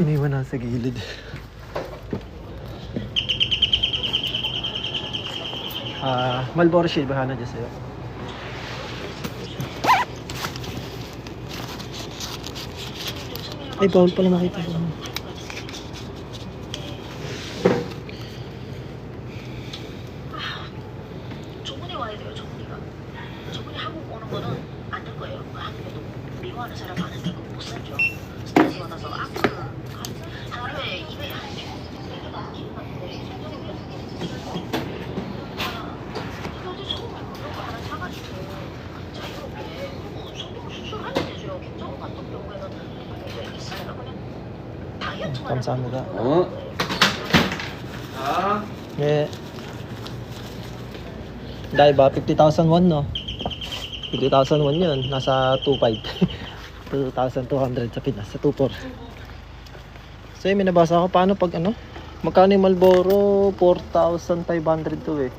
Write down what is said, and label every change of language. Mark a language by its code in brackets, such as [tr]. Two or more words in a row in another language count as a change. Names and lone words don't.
[tl] Iniwan na sa gilid. Marlboro Shield, bahana dyan sa'yo. Ay, bawal pala makita ko. [ko] 저분이 와야 돼요, 저분이가. 저분이 한국 오는 거는 안 될 거예요. 한국에도 미워하는 사람 많은데 그거 못 살죠. 스트레스 받아서 하루에 200, 한 100개 넘게 감사합니다. 예. [tl] Dahil ba 50,000 won, no? 50,000 won yun. Nasa 2,500. 2,200 sa Pinas. Sa 2,400. So may nabasa ako paano pag ano? Magkano yung Marlboro? 4,500 to eh.